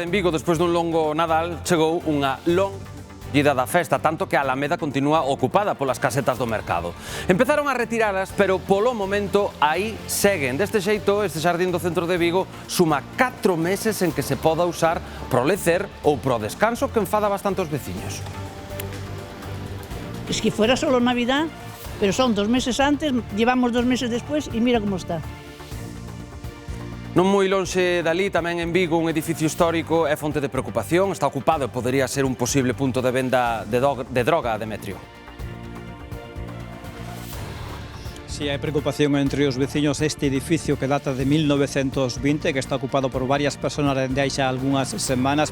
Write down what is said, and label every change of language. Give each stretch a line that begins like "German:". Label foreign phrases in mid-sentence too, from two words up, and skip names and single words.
Galician: En Vigo, despois dun longo Nadal, chegou unha longuida da festa, tanto que a Alameda continúa ocupada polas casetas do mercado. Empezaron a retiralas, pero polo momento aí seguen. Deste xeito, este xardín do centro de Vigo suma 4 meses en que se poda usar pro lecer ou pro descanso, que enfada bastante os veciños.
Spanish: Es que fuera solo Navidad, pero son 2 meses antes, llevamos 2 meses después y mira cómo está.
Galician: Non moi lonxe dali, tamén en Vigo, un edificio histórico é fonte de preocupación. Está ocupado e podería ser un posible punto de venda de droga, Demetrio. Si hai preocupación entre os veciños este edificio que data de 1920, que está ocupado por varias persoas dende hai xa algunhas semanas.